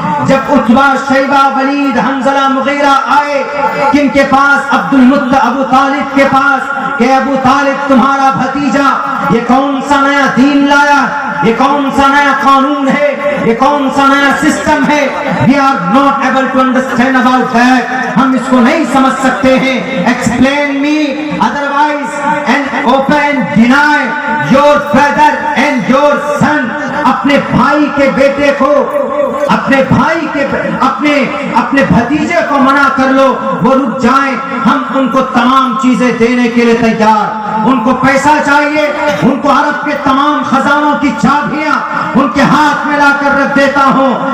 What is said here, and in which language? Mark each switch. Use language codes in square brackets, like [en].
[ur] جب عتبہ شیبہ ولید حنظلہ مغیرہ آئے, کن کے پاس؟ ابو طالب کے پاس, کہ ابو طالب تمہارا بھتیجا یہ کون سا نیا دین لایا, یہ کون سا نیا قانون ہے, یہ کون سا نیا سسٹم ہے. [en] We are not able to understand about that. [ur] ہم اس کو نہیں سمجھ سکتے ہیں. [en] Explain me, otherwise and open deny your brother and your son. [ur] اپنے بھائی کے بیٹے کو, اپنے بھائی کے اپنے بھتیجے کو منع کر لو, وہ رک جائیں, ہم ان کو تمام چیزیں دینے کے لیے تیار. ان کو پیسہ چاہیے, ان کو عرب کے تمام خزانوں کی چابیاں ان کے ہاتھ میں لا کر رکھ دیتا ہوں.